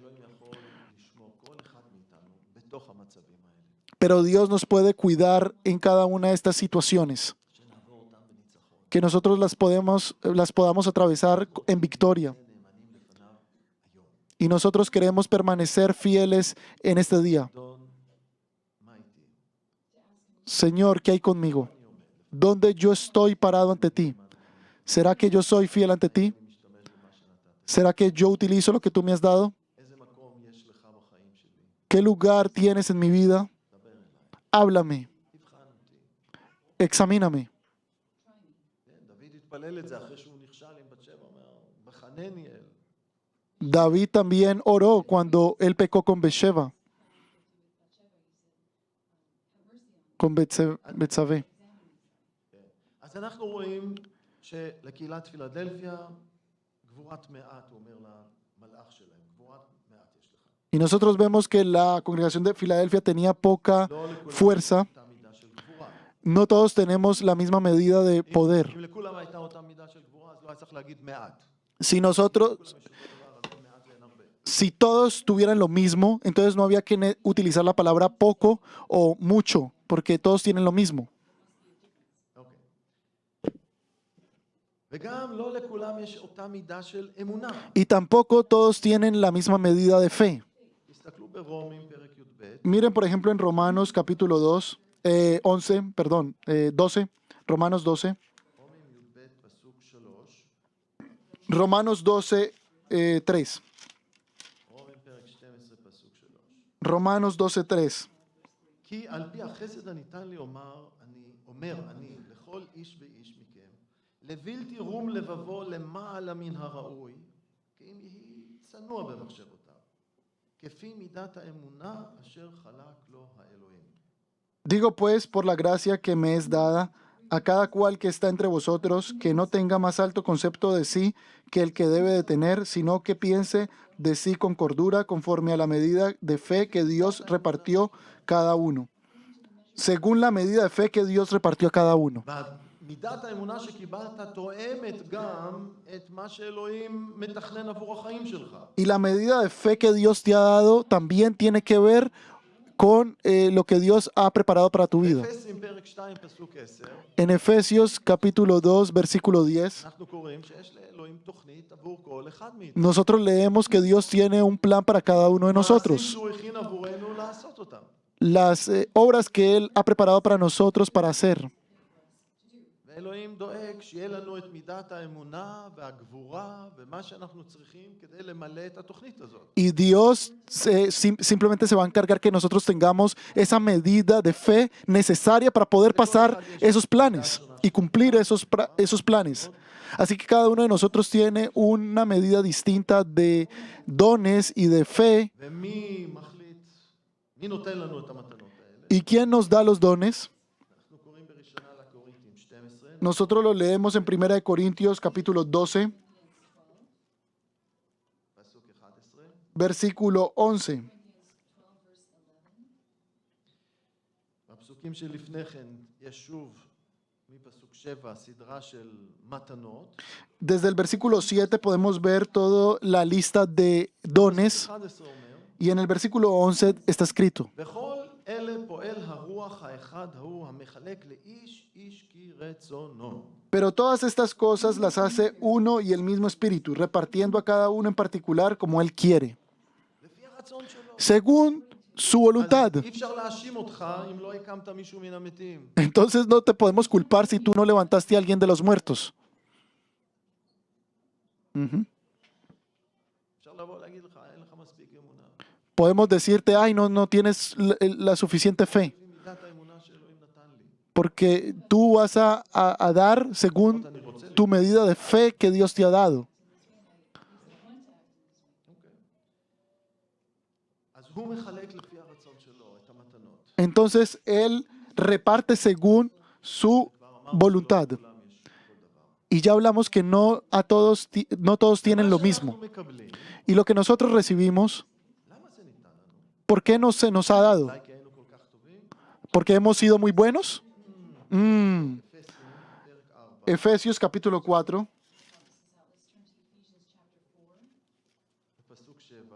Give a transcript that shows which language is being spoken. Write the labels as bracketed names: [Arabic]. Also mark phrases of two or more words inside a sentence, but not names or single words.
[Hebrew] אלוהים יכול לשמור כל אחד מאיתנו בתוך המצבים האלה. [Spanish] Pero Dios nos puede cuidar en cada una de estas situaciones, [Hebrew] שנעבור אותם בניצחון. [Spanish] que nosotros las podamos atravesar en victoria. [Hebrew] נאמנים לפניו היום. [Spanish] Y nosotros queremos permanecer fieles en este día. [Hebrew] אדון, מה איתי? [Spanish] Señor, ¿qué hay conmigo? ¿Dónde yo estoy parado ante ti? ¿Será que yo soy fiel ante ti? [Hebrew] אני משתמש במה שנתת. [Spanish] ¿Será que yo utilizo lo que tú me has dado? [Hebrew] איזה מקום יש לך בחיים שלי? [Spanish] ¿Qué lugar tienes en mi vida? [Hebrew] דבר אליי. [Spanish] Háblame, [Hebrew] תבחן אותי. [Spanish] examíname. [Hebrew] כן, דוד התפלל את זה אחרי שהוא נכשל עם בת שבע, אומר, בחנני אל. [Spanish] David también oró cuando él pecó con Betsabé. Con Betsabé. [Hebrew] אז אנחנו רואים שלקהילת פילדלפיה, גבורת מעט, הוא אומר למלאך שלהם, גבורת מעט יש לך. [Spanish] Y nosotros vemos que la congregación de Filadelfia tenía poca [Hebrew] לא לכולם [Spanish] fuerza. [Hebrew] אותה מידה של גבורה. [Spanish] No todos tenemos la misma medida de poder. [Hebrew] אם לכולם הייתה אותה מידה של גבורה, אז לא היה צריך להגיד מעט. [Spanish] Si nosotros, si todos tuvieran lo mismo, entonces no había que utilizar la palabra poco o mucho, porque todos tienen lo mismo. [Hebrew] אוקיי. וגם לא לכולם יש אותה מידה של אמונה. [Spanish] Y tampoco todos tienen la misma medida de fe. [Hebrew] תסתכלו ברומים פרק י"ב, [Spanish] Miren, por ejemplo, en Romanos capítulo 12, Romanos 12, [Hebrew] רומים י"ב פסוק 3, [Spanish] Romanos 12, 3, [Hebrew] רומים פרק 12 פסוק 3. [Spanish] Romanos 12, 3. [Hebrew] כי על פי החסד הניתן לי אומר אני לכל איש ואיש מכם, לבלתי רום לבבו למעלה מן הראוי, כי אם יהי צנוע במחשבותיו, כפי מידת האמונה אשר חלק לו האלוהים. [Spanish] Digo pues, por la gracia que me es dada, a cada cual que está entre vosotros, que no tenga más alto concepto de sí que el que debe de tener, sino que piense de sí con cordura, conforme a la medida de fe que Dios repartió cada uno. Según la medida de fe que Dios repartió a cada uno. [Hebrew] מידת האמונה שקיבלת תואמת גם את מה שאלוהים מתכנן עבור החיים שלך. [Spanish] Y la medida de fe que Dios te ha dado también tiene que ver con lo que Dios ha preparado para tu vida. [Hebrew] אפסים פרק 2 פסוק 10, [Spanish] En Efesios capítulo 2, versículo 10, [Hebrew] אנחנו קוראים שיש לאלוהים תוכנית עבור כל אחד מאיתנו. [Spanish] nosotros leemos que Dios tiene un plan para cada uno de [Hebrew] מעשים [Spanish] nosotros. [Hebrew] שהוא הכין עבורנו לעשות אותם. [Spanish] Las obras que Él ha preparado para nosotros para hacer. [Hebrew] ואלוהים דואג שיהיה לנו את מידת האמונה והגבורה ומה שאנחנו צריכים כדי למלא את התוכנית הזאת. [Spanish] Y Dios simplemente se va a encargar que nosotros tengamos esa medida de fe necesaria para poder pasar esos planes y cumplir esos planes. Así que cada uno de nosotros tiene una medida distinta de dones y de fe. [Hebrew] ומי מחליט, מי נותן לנו את המתנות האלה? [Spanish] ¿Y quién nos da los dones? [Hebrew] אנחנו קוראים בראשונה לקוריינתים 12, [Spanish] Nosotros lo leemos en 1 Corintios capítulo 12, [Hebrew] פסוק 11. [Spanish] versículo 11. [Hebrew] בפסוקים שלפני כן יש שוב מפסוק 7 סדרה של מתנות. [Spanish] Desde el versículo 7 podemos ver toda la lista de dones. [Hebrew] 11 אומר, [Spanish] Y en el versículo 11 está escrito: [Hebrew] בכל אלה פועל הרוח האחד ההוא המחלק לאיש איש כי רצונו. [Spanish] Pero todas estas cosas las hace uno y el mismo espíritu, repartiendo a cada uno en particular como él quiere, [Hebrew] לפי הרצון שלו. [Spanish] según su voluntad. [Hebrew] אז אי אפשר להאשים אותך אם לא הקמת מישהו מן המתים. [Spanish] Entonces no te podemos culpar si tú no levantaste a alguien de los muertos. Ujú. [Hebrew] אפשר לבוא להגיד לך, אין לך מספיק אמונה. [Spanish] Podemos decirte, ay, no tienes la suficiente fe, [Hebrew] לפי מידת האמונה שאלוהים נתן לי. [Spanish] porque tú vas a dar según [Hebrew] אני רוצה [Spanish] tu medida de fe que Dios te ha dado. [Hebrew] אז הוא מחלק לפי הרצון שלו את המתנות. [Spanish] Entonces Él reparte según su voluntad. [Hebrew] כולם יש כל דבר. [Spanish] Y ya hablamos que no todos tienen lo mismo. [Hebrew] אנחנו מקבלים, [Spanish] Y lo que nosotros recibimos, [Hebrew] למה זה ניתן לנו? [Spanish] ¿por qué no se nos ha dado? [Hebrew] אולי כי היינו כל כך טובים? [Spanish] ¿Porque hemos sido muy buenos? [Hebrew] אפסים, פרק 4, [Spanish] Efesios capítulo 4, [Hebrew] פסוק 7,